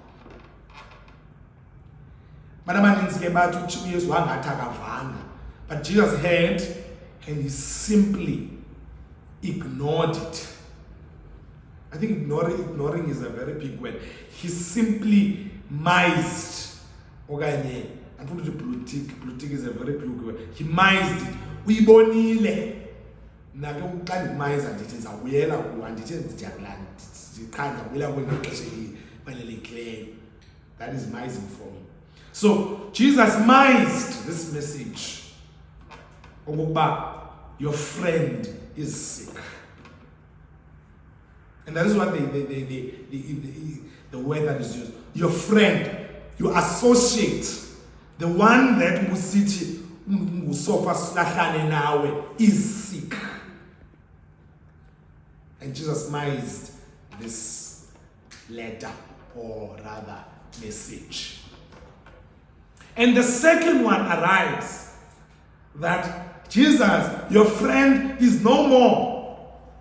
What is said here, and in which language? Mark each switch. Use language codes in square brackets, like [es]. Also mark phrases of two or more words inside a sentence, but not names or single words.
[en] But Jesus heard and he simply ignored it. I think ignoring is a very big word. He simply mised. [xh] Okanye, [en] unfortunately, politic is a very big word. He mised it. [xh] Uyibonile. Nake uqala ukumayiza ndithi ndizawuyela kuwa ndithi ndiyabulani ndiqhanga wela kwexesha elifanelekileyo. [en] That is mising for me. So Jesus mised this message okokuba your friend is sick. And that is what the word that is used. Your friend, your associate, the one that [xh] musithi ngusofa silahlane nawe [en] is sick. And Jesus mised this letter, or rather message. And the second one arrives that Jesus, your friend, is no more.